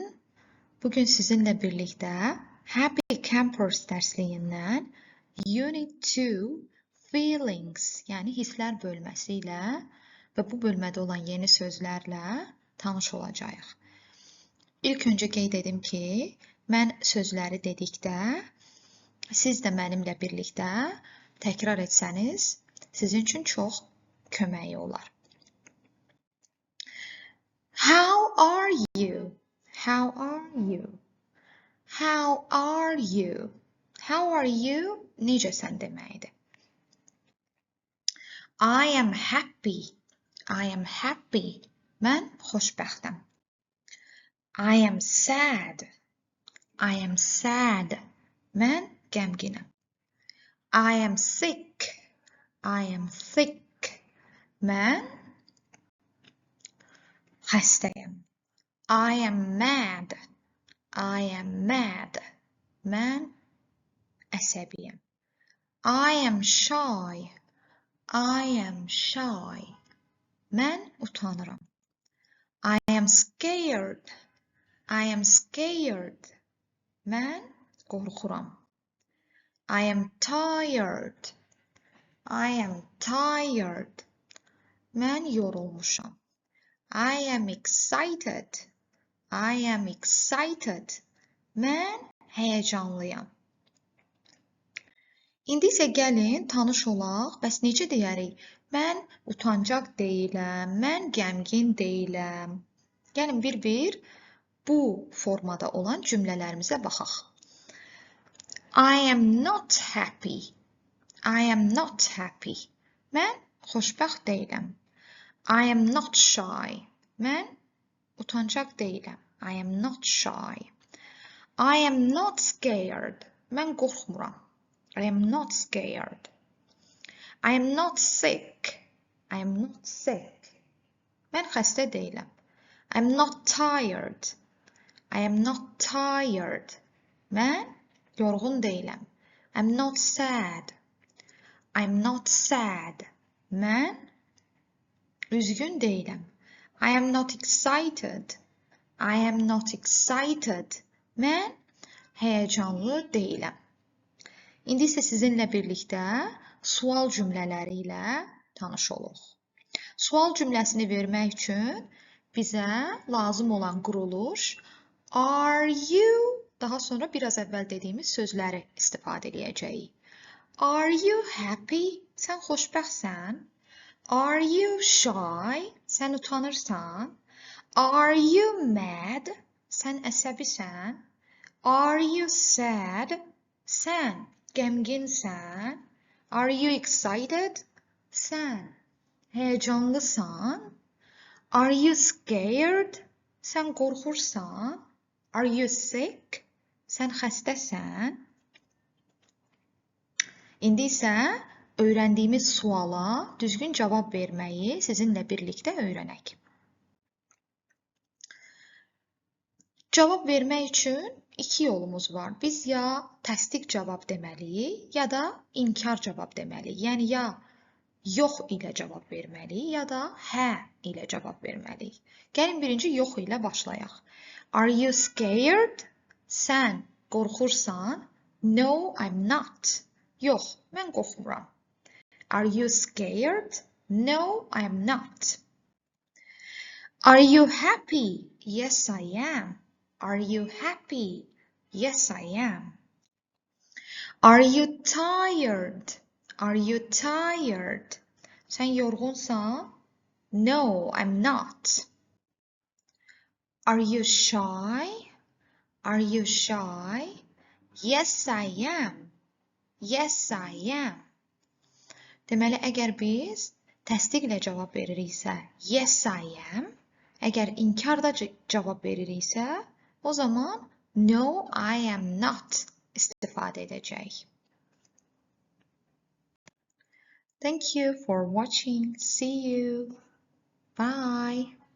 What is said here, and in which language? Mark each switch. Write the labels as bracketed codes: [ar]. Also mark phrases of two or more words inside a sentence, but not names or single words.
[az] Bugün sizinlə birlikdə Happy Campers dərsliyindən Unit 2 Feelings, yəni hisslər bölməsi ilə və bu bölmədə olan yeni sözlərlə tanış olacağıq. İlk öncə qeyd edim ki, mən sözləri dedikdə siz də mənimlə birlikdə təkrar etsəniz, sizin üçün çox köməyi olar. [en] How are you? How are you? How are you? How are you? [az] Necəsən deməkdir. [en] I am happy. I am happy. [az] Mən xoşbəxtəm. [en] I am sad. I am sad. [az] Mən qəmginəm. [en] I am sick. I am sick. [az] Mən xəstəyəm. [en] I am mad. I am mad. [az] Mən əsəbiyəm. [en] I am shy. I am shy. [az] Mən utanıram. [en] I am scared. I am scared. [az] Mən qorxuram. [en] I am tired. I am tired. [az] Mən yorulmuşam. [en] I am excited. I am excited. [az] Mən həyəcanlıyam. İndi isə gəlin tanış olaq. Bəs necə deyərik? Mən utancaq deyiləm, mən qəmgin deyiləm. Gəlin bir-bir bu formada olan cümlələrimizə baxaq. [en] I am not happy. I am not happy. [az] Mən xoşbəxt deyiləm. [en] I am not shy. [az] Mən utancaq deyiləm. [en] I am not shy. I am not scared. [az] Mən qorxmuram. [en] I am not scared. I am not sick. I am not sick. [az] Mən xəstə deyiləm. [en] I am not tired. I am not tired. [az] Mən yorğun deyiləm. [en] I am not sad. I am not sad. [az] Mən üzgün deyiləm. [en] I am not excited. I am not excited. [az] Mən həyəcanlı deyiləm. İndi isə sizinlə birlikdə sual cümlələri ilə tanış oluq. Sual cümləsini vermək üçün bizə lazım olan quruluş [en] are you, [az] daha sonra biraz əvvəl dediyimiz sözləri istifadə edəcəyik. [en] Are you happy? [az] Sən xoşbəxtsən? [en] Are you shy? [az] Sən utanırsan? [en] Are you mad? [az] Sən əsəbisən? [en] Are you sad? [az] Sən qəmginsən? [en] Are you excited? [az] Sən həyəcanlısan? [en] Are you scared? [az] Sən qorxursan? [en] Are you sick? [az] Sən xəstəsən? İndi isə öyrəndiyimiz suala düzgün cavab verməyi sizinlə birlikdə öyrənək. Cavab vermək üçün iki yolumuz var. Biz ya təsdiq cavab deməliyik, ya da inkar cavab deməliyik. Yəni ya yox ilə cavab verməliyik, ya da hə ilə cavab verməliyik. Gəlin birinci yox ilə başlayaq. [en] Are you scared? [az] Sən qorxursan? [en] No, I'm not. [az] Yox, mən qorxmuram. [en] Are you scared? No, I'm not. Are you happy? Yes, I am. Are you happy? Yes, I am. Are you tired? Are you tired? Sən yorğunsan? No, I'm not. Are you shy? Are you shy? Yes, I am. Yes, I am. [az] Deməli, əgər biz təsdiqlə cavab veririksə, [en] yes, I am. [az] Əgər inkarda cavab veririksə, o zaman [en] no, I am not [az] istifadə edəcəyik. [en] Thank you for watching. See you. Bye.